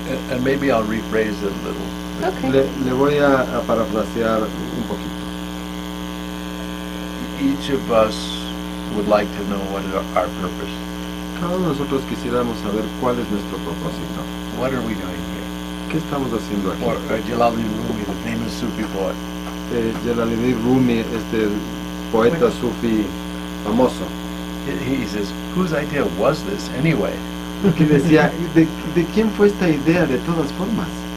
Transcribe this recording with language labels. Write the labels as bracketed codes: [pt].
[en] And maybe I'll rephrase it a little. Okay. [es] Le voy a parafrasear un poquito. [en] Each of us would like to know what is our purpose. [es] Cada uno de nosotros quisiéramos saber cuál es nuestro propósito. [en] What are we doing here? [es] ¿Qué estamos haciendo aquí? [en] Or Jalaluddin Rumi, the famous Sufi poet. [es] Jalaluddin Rumi, este poeta sufi famoso, [en] He says, whose idea was this anyway? [es] que decía, ¿de quién fue esta idea de todas formas?